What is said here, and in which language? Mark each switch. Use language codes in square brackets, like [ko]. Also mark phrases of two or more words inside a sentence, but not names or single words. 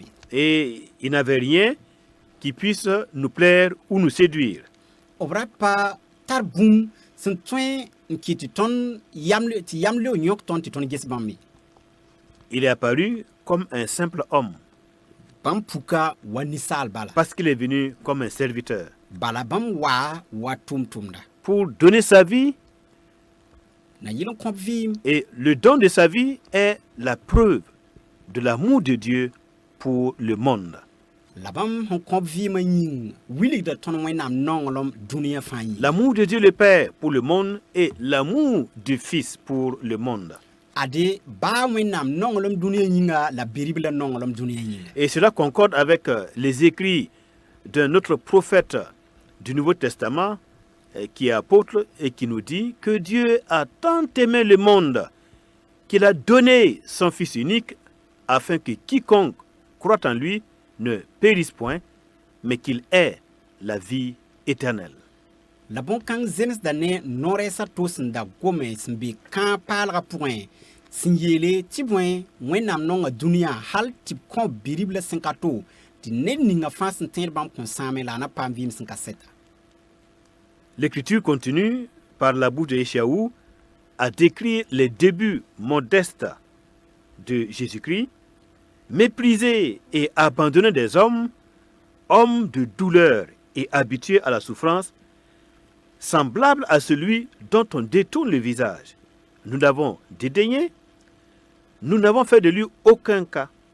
[fr] Et il n'avait rien qui puisse nous plaire ou nous séduire. [mos] B ra pa tar bũmb sẽn tõe n kɩ tɩ tõnd tɩ yam leo yõk tõnd tɩ tõnd ges bãmb me. [fr] Il est apparu comme un simple homme, [mos] Bãmb puka wa ninsaal bala. [fr] parce qu'il est venu comme un serviteur, [mos] Bala bãmb wa tʋm-tʋmda. [fr] pour donner sa vie, [mos] Na yɩl n kõb vɩɩm. [fr] et le don de sa vie est la preuve de l'amour de Dieu pour le monde. [mos] La bãmb sẽn kõb vɩɩmã yĩng wilgda tõnd wẽnnaam nonglem dũniyã fãa yĩng. [fr] L'amour de Dieu le Père pour le monde et l'amour du Fils pour le monde. [mos] Ade baa wẽnnaam nonglem dũniyã yĩnga la berib la nonglem dũniyã yĩnga. [fr] Et cela concorde avec les écrits d'un autre prophète du Nouveau Testament qui est apôtre et qui nous dit que Dieu a tant aimé le monde qu'il a donné son Fils unique afin que quiconque croit en lui ne périsse point, mais qu'il ait la vie éternelle. [mos] La bõn-kãng zemsda ne no-rɛɛsã to sẽn da gome sẽn be kãag paalgã pʋgẽ sẽn yeele tɩ bõe wẽnnaam nonga dũniyã hal tɩ b kõ birib la sẽn ka to tɩ ned ninga fãa sẽn tẽed bãmb kõn sãame la a na paam vɩɩm sẽn ka sɛta. [fr] L'Écriture continue, par la bouche de Échaou, à décrire les débuts modestes de Jésus-Christ, méprisé et abandonné des hommes, homme de douleur et habitué à la souffrance, semblable à celui dont on détourne le visage, nous l'avons dédaigné, nous n'avons fait de lui aucun cas.